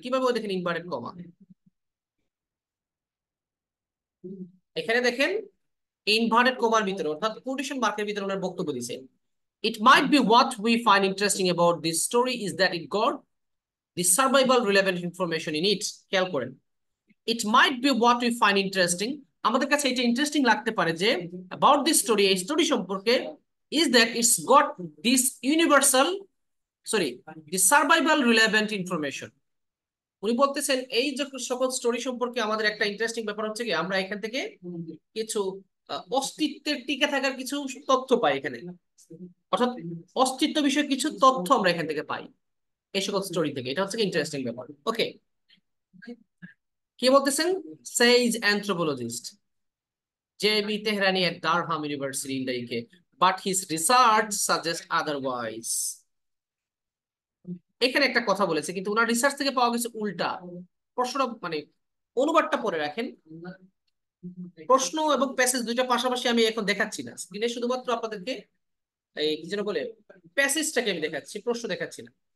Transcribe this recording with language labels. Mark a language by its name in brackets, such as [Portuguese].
[Bangla] কিভাবে দেখেন inverted comma, এখানে দেখেন ইনভার্টেড কমার ভিতরে অর্থাৎ কোটেশন মার্কের ভিতরে ওনার বক্তব্য দিয়েছে। [English] It might be what we find interesting about this story is that it got the survival relevant information in it. [Bangla] খেয়াল করেন, [English] it might be what we find interesting, [Bangla] আমাদের কাছে এটা ইন্টারেস্টিং লাগতে পারে যে [English] about this story, [Bangla] এই story সম্পর্কে, [English] is that it's got this universal, sorry, the survival relevant information। [Bangla] উনি বলতেছেন এই যে সকল স্টোরি সম্পর্কে আমাদের একটা ইন্টারেস্টিং ব্যাপার হচ্ছে কি আমরা এখান থেকে কিছু অস্তিত্বের টিকে থাকার কিছু তথ্য পাই এখানে, অর্থাৎ অস্তিত্ব বিষয়ে কিছু তথ্য আমরা এখান থেকে পাই এই সকল স্টোরি থেকে। এটা হচ্ছে ইন্টারেস্টিং ব্যাপার। ওকে, কি বলতেছেন? [English] Says anthropologist J B. Tehrani at Durham University in the UK, but his research suggests otherwise। [Bangla] এখানে একটা কথা বলেছে, কিন্তু ওনার রিসার্চ থেকে পাওয়া গেছে উল্টা। প্রশ্নটা মানে অনুবাদটা পড়ে রাখেন, প্রশ্ন এবং প্যাসেজ দুইটা পাশাপাশি আমি এখন দেখাচ্ছি না স্ক্রিনে, শুধুমাত্র আপনাদেরকে এই কি যেন বলে প্যাসেজটাকে আমি দেখাচ্ছি, প্রশ্ন দেখাচ্ছি না।